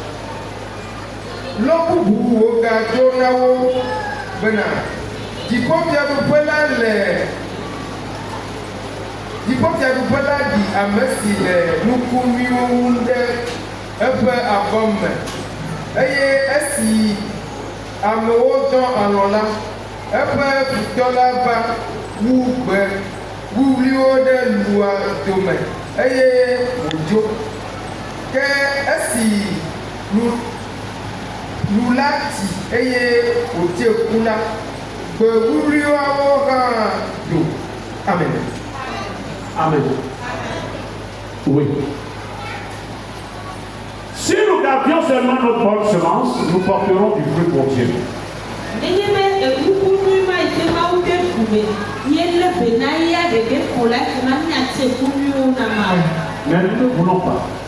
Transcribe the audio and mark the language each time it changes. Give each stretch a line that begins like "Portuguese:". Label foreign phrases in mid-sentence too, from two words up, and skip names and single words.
Ewe: Lɔ bubu wogaɖo na wo bena dziƒofiaɖuƒe la ɖi ame si le nukunuiwo ŋu ɖe eƒe abɔ me, eye esi amewo dɔ alɔ la, eƒe futɔ la va wu gbe wuwliwo ɖe lua dome, eye wòdzo. Ke esi lu la ti eye wòdze ku la, gbe wuwliwo hã do. Amen.
French: Amen. Oui. Si nous gardions seulement notre bonne semence, nous porterons du fruit pour Dieu. Mais nous ne voulons pas.